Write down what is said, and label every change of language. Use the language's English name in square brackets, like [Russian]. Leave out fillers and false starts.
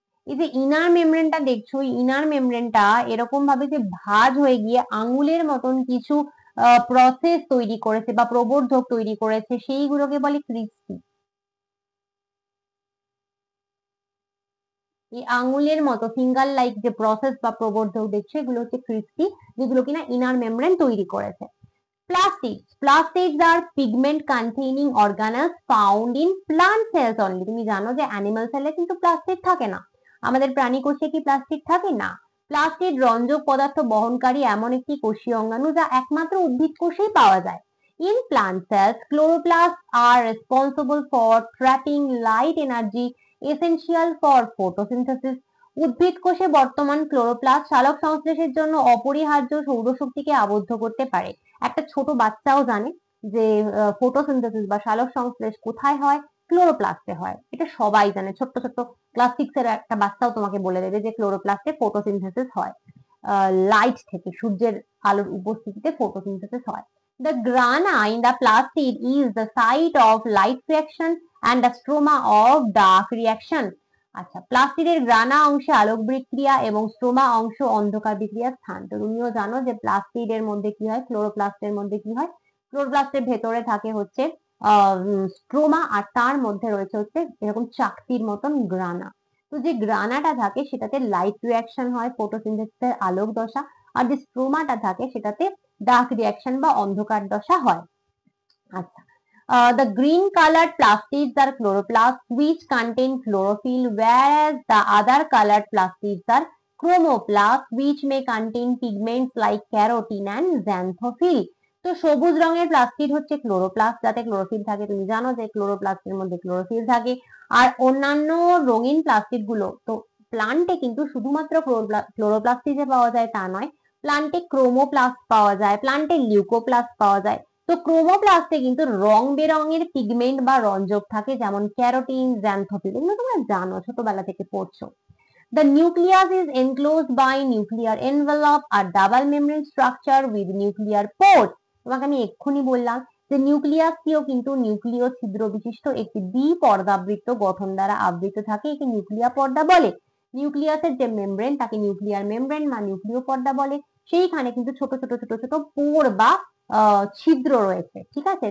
[Bangla] এই যে ইনার মেমব্রেনটা দেখছো, ইনার মেমব্রেনটা এরকম ভাবে যে ভাঁজ হয়ে গিয়ে আঙুলের মতন কিছু প্রসেস তৈরি করেছে বা প্রবর্ধক তৈরি করেছে, সেইগুলোকে বলে ক্রিস্টি। এই আঙুলের মতো ফিঙ্গার লাইক যে প্রসেস বা প্রবর্ধক দেখছো, এগুলো হচ্ছে ক্রিস্টি, যেগুলো কিনা ইনার মেমব্রেন তৈরি করেছে। [English] Plastids. Plastids are pigment containing organelles found in plant cells only. [Bangla] তুমি জানো যে অ্যানিমাল সেলে কিন্তু প্লাস্টিড থাকে না। আমাদের প্রাণী কোষে কি প্লাস্টিড থাকে? না। প্লাস্টিড রঞ্জক পদার্থ বহনকারী এমন একটি কোষীয় অঙ্গাণু যা একমাত্র উদ্ভিদ কোষেই পাওয়া যায়। [English] In plant cells, chloroplasts are responsible for trapping light energy essential for photosynthesis. [Bangla] উদ্ভিদ কোষে বর্তমান ক্লোরোপ্লাস্ট সালোক সংশ্লেষের জন্য অপরিহার্য সৌরশক্তিকে আবদ্ধ করতে পারে। একটা ছোট বাচ্চাও জানে যে ফটোসিনথেসিস বা সালোক সংশ্লেষ কোথায় হয়? ক্লোরোপ্লাস্টে হয়। এটা সবাই জানে, ছোট্ট ছোট্ট ক্লাস 6 এর একটা বাচ্চাও তোমাকে বলে দেবে যে ক্লোরোপ্লাস্টে ফটোসিনথেসিস হয়, লাইট থেকে, সূর্যের আলোর উপস্থিতিতে ফটোসিনথেসিস হয়। [English] The grana in the plastid is the site of light reaction and the stroma of dark reaction. [Bangla] আচ্ছা, প্লাস্টিডের গ্রানা অংশে আলোক বিক্রিয়া এবং স্ট্রোমা অংশ অন্ধকার বিক্রিয়ার স্থান। তো তুমিও জানো যে প্লাস্টিডের মধ্যে কি হয়, ক্লোরোপ্লাস্টের মধ্যে কি হয়? ক্লোরোপ্লাস্টের ভেতরে থাকে হচ্ছে স্ট্রোমা, আর তার মধ্যে রয়েছে হচ্ছে এরকম চাকতির মতন গ্রানা। তো যে গ্রানাটা থাকে সেটাতে লাইট রিয়াকশন হয়, ফটোসিনথেসিসের আলোক দশা, আর যে স্ট্রোমাটা থাকে সেটাতে ডার্ক রিয়াকশন বা অন্ধকার দশা হয়। আচ্ছা, [English] the green colored plastids are chloroplasts which contain chlorophyll, whereas the other colored plastids are chromoplasts which may contain pigments like carotene and xanthophyll. [Bangla] তো সবুজ রঙের প্লাস্টিড হচ্ছে ক্লোরোপ্লাস্ট, যাতে ক্লোরোফিল থাকে। তুমি জানো যে ক্লোরোপ্লাস্টের মধ্যে ক্লোরোফিল থাকে। আর অন্যান্য রঙিন প্লাস্টিড গুলো তো প্লান্টে কিন্তু শুধুমাত্র ক্লোরোপ্লাস্টই যে পাওয়া যায় তা নয়, প্লান্টে ক্রোমোপ্লাস্ট পাওয়া যায়, প্লান্টে লিউকোপ্লাস্ট পাওয়া যায়। তো ক্রোমোপ্লাস্টে কিন্তু রং বেরঙের পিগমেন্ট বা রঞ্জক থাকে, যেমন ক্যারোটিন, xanthophyll, এগুলো তোমরা জানো, ছোটবেলা থেকে পড়ছো। [English] The nucleus is enclosed by nuclear envelope, a double membrane structure with nuclear pores. [Bangla] তোমাকে আমি এক্ষুনি বললাম যে নিউক্লিয়াসটিও কিন্তু নিউক্লিয় ছিদ্র বিশিষ্ট একটি দ্বিপর্দাবৃত্ত গঠন দ্বারা আবৃত থাকে, একে নিউক্লিয়া পর্দা বলে। নিউক্লিয়াসের যে মেমব্রেন তাকে নিউক্লিয়ার মেমব্রেন বা নিউক্লিয় পর্দা বলে। সেইখানে কিন্তু ছোট ছোট ছোট ছোট পোর বা ছিদ্র রয়েছে, ঠিক আছে?